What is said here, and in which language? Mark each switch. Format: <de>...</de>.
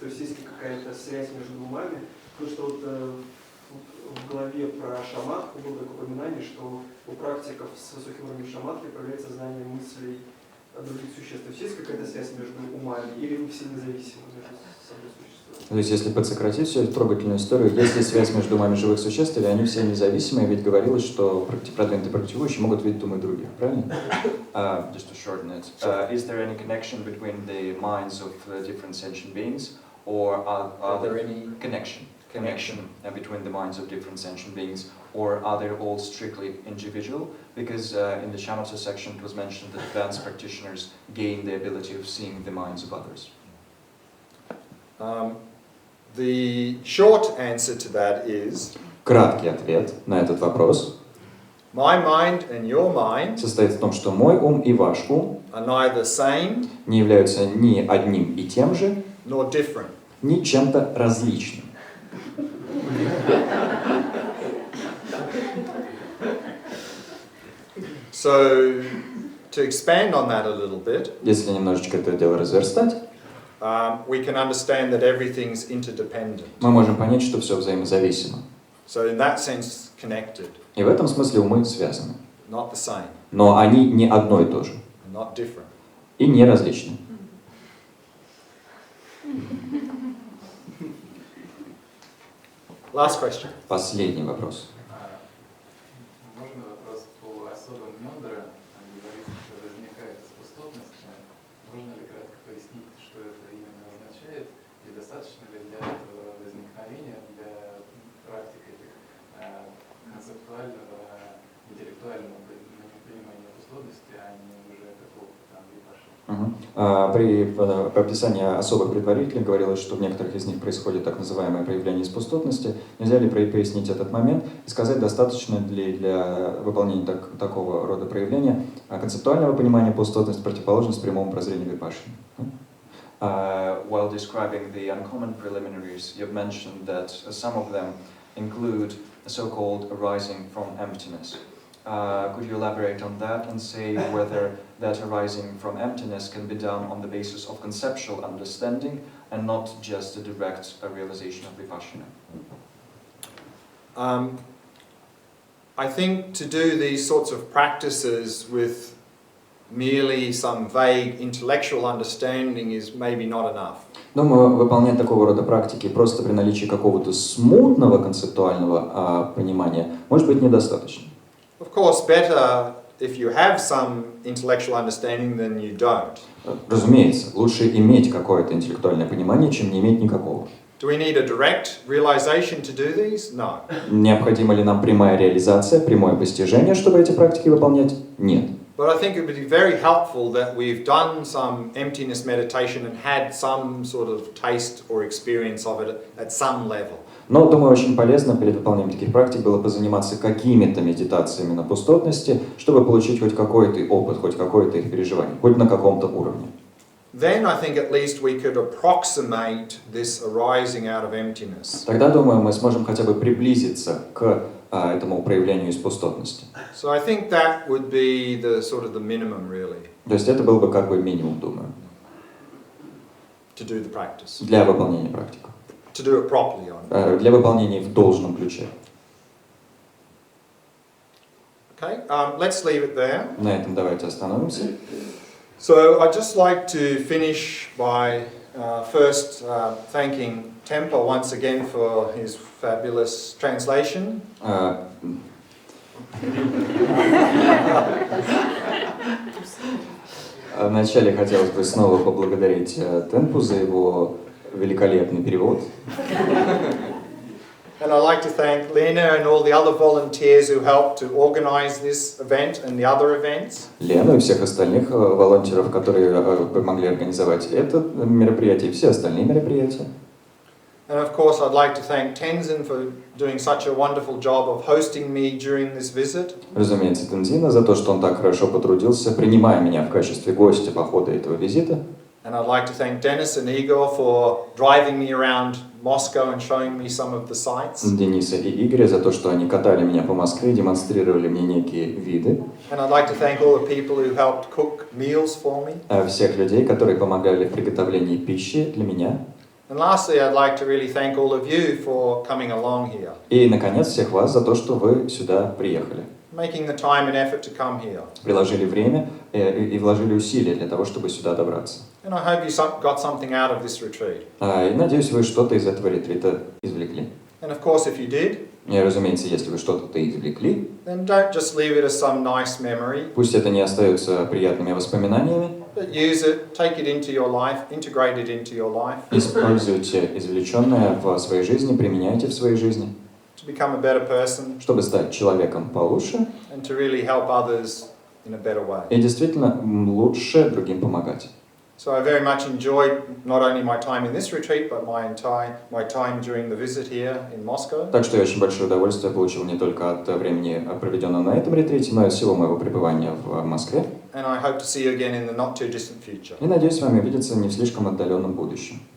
<ru>То есть есть ли какая-то связь между умами? Потому что вот в главе про шаматху было такое упоминание, что у практиков с высоким уровнем шаматхи появляется знание мыслей других существ. То есть есть какая-то связь между умами или вы все независимы между собой существуют? То есть, если подсократить всю эту трогательную историю, есть ли связь между умами живых существ, или они все независимые, ведь говорилось, что продвинутые практикующие могут видеть умы других, правильно?</ru> <en>Just to shorten it, is there any connection between the minds of different sentient beings, or are there any connection between the minds of different sentient beings, or are they all strictly individual? Because in the shamatha section it was mentioned that advanced practitioners gain the ability of seeing the minds of others. The short answer to that is</en> <ru>Краткий ответ на этот вопрос</ru> <en>my mind and your mind</en> <ru>состоит в том, что мой ум и ваш ум</ru> <en>are neither same</en> <ru>не являются ни одним и тем же,</ru> <en>nor different.</en> <ru>ни чем-то различным.</ru> <en>So, to expand on that a little bit,</en> <ru>Если немножечко это дело разверстать,</ru> <en>we can understand that everything's interdependent.</en> <ru>мы можем понять, что все взаимозависимо.</ru> <en>So, in that sense, connected,</en> <ru>И в этом смысле умы связаны.</ru> <en>not the same,</en> <ru>Но они не одно и то же.</ru> <en>and not different.</en> <ru>И не различны.</ru> <en>Last question.</en> <ru>Последний вопрос. Можно вопрос по особым мудре? Говорится, что возникает способность. Можно ли кратко пояснить, что это именно означает? И достаточно ли для этого возникновения, для практики концептуального, интеллектуального понимания способности, а не уже какого-то там випаши? При описании особых предварителей говорилось, что в некоторых из них происходит так называемое проявление способности. Нельзя ли пояснить этот момент и сказать, достаточно ли для выполнения такого рода проявления концептуального понимания способности противоположность прямому прозрению випаши?</ru> <en>While describing the uncommon preliminaries, you've mentioned that some of them include a so-called arising from emptiness. Could you elaborate on that and say whether that arising from emptiness can be done on the basis of conceptual understanding and not just a direct realization of vipassana? I think to do these sorts of practices with merely some vague intellectual understanding is maybe not enough.</en> <ru>Думаю, выполнять такого рода практики просто при наличии какого-то смутного концептуального понимания может быть недостаточно.</ru> <en>Of course, better if you have some intellectual understanding than you don't.</en> <ru>Разумеется, лучше иметь какое-то интеллектуальное понимание, чем не иметь никакого.</ru> <en>Do we need a direct realization to do these? No.</en> <ru>Необходима ли нам прямая реализация, прямое постижение, чтобы эти практики выполнять? Нет.</ru> <en>But I think it would be very helpful that we've done some emptiness meditation and had some sort of taste or experience of it at some level.</en> <ru>Но, думаю, очень полезно перед выполнением таких практик было позаниматься какими-то медитациями на пустотности, чтобы получить хоть какой-то опыт, хоть какое-то их переживание, хоть на каком-то уровне.</ru> <en>Then I think at least we could approximate this arising out of emptiness.</en> <ru>Тогда, думаю, мы сможем хотя бы приблизиться к этому проявлению из пустотности.</ru> <en>So I think that would be the sort of the minimum, really,</en> <ru>То есть это был бы как бы минимум, думаю,</ru> <en>to do the practice,</en> <ru>для выполнения практик.</ru> <en>to do it properly on.</en> <ru>Для выполнения в должном ключе.</ru> <en>Okay, let's leave it there.</en> <ru>На этом давайте остановимся.</ru> <en>So I'd just like to finish by first thanking Tempa once again for his fabulous translation.</en> <ru>Вначале хотелось бы снова поблагодарить Темпу за его великолепный перевод.</ru> <en>And I'd like to thank Lena and all the other volunteers who helped to organize this event and the other events.</en> <ru>Лену и всех остальных волонтеров, которые помогли организовать это мероприятие и все остальные мероприятия.</ru> <en>And of course, I'd like to thank Tenzin for doing such a wonderful job of hosting me during this visit.</en> <ru>Разумеется, Тензина за то, что он так хорошо потрудился, принимая меня в качестве гостя по ходу этого визита.</ru> <en>And I'd like to thank Dennis and Igor for driving me around Moscow and showing me some of the sights.</en> <ru>Дениса и Игоря за то, что они катали меня по Москве, демонстрировали мне некие виды.</ru> <en>And I'd like to thank all the people who helped cook meals for me.</en> <ru>Всех людей, которые помогали в приготовлении пищи для меня.</ru> <en>And lastly, I'd like to really thank all of you for coming along here.</en> <ru>И, наконец, всех вас за то, что вы сюда приехали.</ru> <en>Making the time and effort to come here.</en> <ru>Приложили время и вложили усилия для того, чтобы сюда добраться.</ru> <en>And I hope you got something out of this retreat.</en> <ru>И надеюсь, вы что-то из этого ретрита извлекли.</ru> <en>And of course, if you did,</en> <ru>И, разумеется, если вы что-то извлекли,</ru> <en>then don't just leave it as some nice memory,</en> <ru>пусть это не остается приятными воспоминаниями,</ru> <en>but use it, take it into your life, integrate it into your life,</en> <ru>используйте извлеченное в своей жизни, применяйте в своей жизни,</ru> <en>to become a better person</en> <ru>чтобы стать человеком получше</ru> <en>and to really help others in a better way.</en> <ru>и действительно лучше другим помогать.</ru> <en>So I very much enjoyed not only my time in this retreat, but my time during the visit here in Moscow.</en> <ru>Так что я очень большое удовольствие получил не только от времени, проведенного на этом ретрите, но и от всего моего пребывания в Москве.</ru> <en>And I hope to see you again in the not too distant future.</en> <ru>И надеюсь с вами увидеться не в слишком отдаленном будущем.</ru>